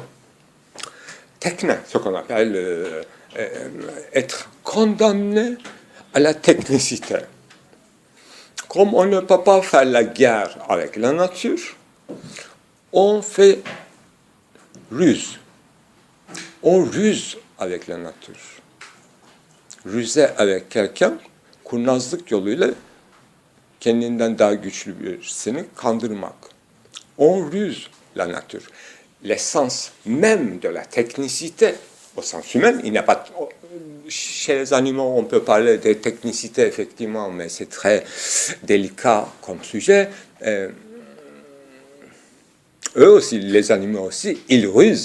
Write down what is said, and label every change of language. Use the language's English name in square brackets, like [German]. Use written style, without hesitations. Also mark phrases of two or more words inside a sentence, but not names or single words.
[French] Technique, ce qu'on appelle être condamné à la technicité. Comme on ne peut pas faire la guerre avec la nature, on fait ruse. On ruse avec la nature. Ruser avec quelqu'un, [Turkish] kurnazlık yoluyla kendinden daha güçlü birisini kandırmak. [French] On ruse la nature. L'essence même de la technicité, au sens humain, il n'y a pas... Chez les animaux, on peut parler de technicité, effectivement, mais c'est très délicat comme sujet. Eux aussi, les animaux aussi, ils rusent.